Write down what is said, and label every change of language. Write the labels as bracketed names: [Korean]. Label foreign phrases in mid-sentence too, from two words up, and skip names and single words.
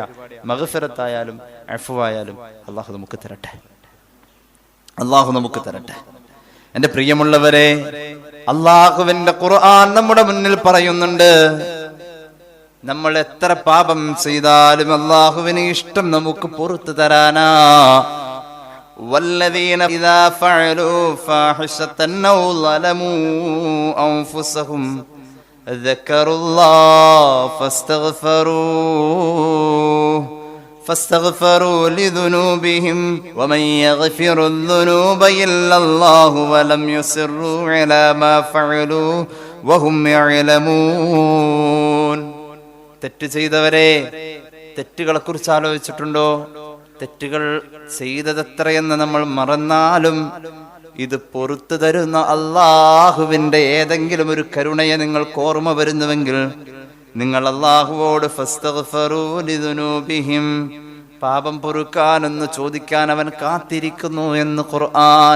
[Malayalam] മഗ്ഫിറത്തായാലും അഫ്വായാലും അള്ളാഹു നമുക്ക് തരട്ടെ, അള്ളാഹു നമുക്ക് തരട്ടെ. എന്റെ പ്രിയമുള്ളവരെ, അള്ളാഹുവിന്റെ ഖുർആൻ നമ്മുടെ മുന്നിൽ പറയുന്നുണ്ട്, നമ്മൾ എത്ര പാപം ചെയ്താലും അള്ളാഹുവിന് ഇഷ്ടം നമുക്ക് പുറത്തു തരാനാ. [Arabic] والذين إذا فعلوا فاحشة أو ظلموا أنفسهم ذكروا الله فاستغفروا لذنوبهم ومن يغفر الذنوب إلا الله ولم يصروا على ما فعلوا وهم يعلمون. [Malayalam] തെറ്റ് ചെയ്തവരെ, തെറ്റുകളെ കുറിച്ച് ആലോചിച്ചിട്ടുണ്ടോ? തെറ്റുകൾ ചെയ്തതെത്രയെന്ന് നമ്മൾ മറന്നാലും ഇത് പൊറത്തു തരുന്ന അള്ളാഹുവിന്റെ ഏതെങ്കിലും ഒരു കരുണയെ നിങ്ങൾക്ക് ഓർമ്മ വരുന്നുവെങ്കിൽ നിങ്ങൾ അള്ളാഹുവോട് [Arabic] فاستغفروا لذنوبهم, [Malayalam] പാപം പൊറുക്കാനെന്ന് ചോദിക്കാൻ അവൻ കാത്തിരിക്കുന്നു എന്ന് ഖുർആൻ.